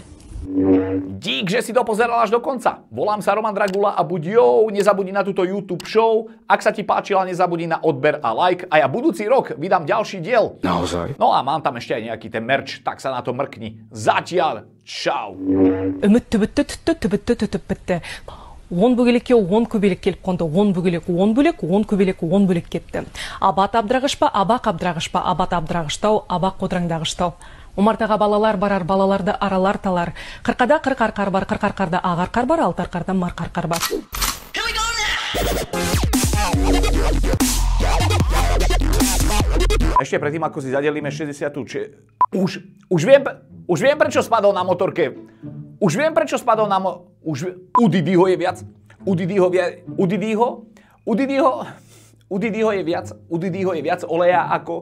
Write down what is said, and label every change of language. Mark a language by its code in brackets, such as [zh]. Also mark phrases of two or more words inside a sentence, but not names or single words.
[sk] Dík, že si to pozeral až do konca. Volám sa Roman Dragula a buď nezabudni na túto YouTube show. Ak sa ti páčila, nezabudni na odber a like. A ja budúci rok vydám ďalší diel. Naozaj? No a mám tam ešte aj nejaký ten merch, tak sa na to mrkni. Zatiaľ, čau. [kk] он бөгелекке он көбелек келіп қонды, он бөгелек, он бөлек, он көбелек, он бөлек кетті. Абат абдырағыш па, абақ абдырағыш па, абат абдырағыштау, абақ қодыраңдағыштау. Умартаға балалар барар, балаларды аралар талар. Қырқада қырық арқар бар, қырық арқарда ақ арқар бар, алты арқарда марқа арқар бар. [sk] Ešte predtým, ako si zadelíme 60. Už viem, prečo spadol na motorke. Už viem, prečo spadol na U Didiho je viac. U Didiho je viac oleja ako...